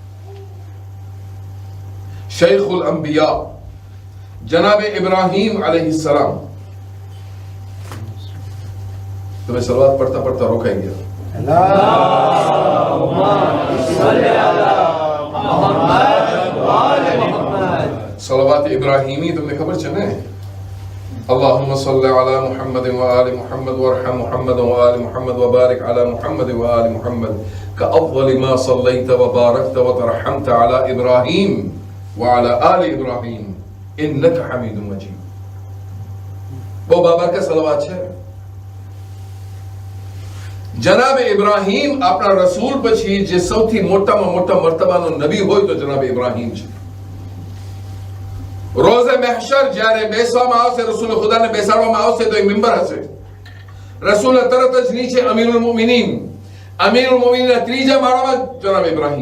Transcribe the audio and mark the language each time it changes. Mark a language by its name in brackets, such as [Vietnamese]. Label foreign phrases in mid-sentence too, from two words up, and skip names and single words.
[Gujarati] શૈખુલ અંબિયા જનાબે ઇબ્રાહીમ અલૈહિસ્સલામ. તમે સલવાત પડતા પડતા રોકાઈ ગયા. સલવાત ઇબ્રાહીમી તમને ખબર છે ને? [Arabic] اللهم صل على محمد وآل محمد وارحم محمد وآل محمد وبارك على محمد وآل محمد كأفضل ما صليت وباركت وترحمت على إبراهيم وعلى آل إبراهيم إنك حميد مجيد. [Hindi] वो बाबरकत सलवात है. [Gujarati] જનાબ ઇબ્રાહીમ આપણા રસૂલ પછી જે સૌથી મોટામાં મોટા મર્તબાનો નબી હોય તો જનાબ ઇબ્રાહીમ છે. રોઝે મહશર જ્યારે બેસવામાં આવશે, રસૂલ ખુદાને બેસાડવામાં આવશે તો એક મિંબર હશે. રસૂલ તરત જ નીચે અમીરુલ મુમિનીન, અમીરુલ મુમિનીનના ત્રીજા માળામાં જનાબ ઇબ્રાહીમ.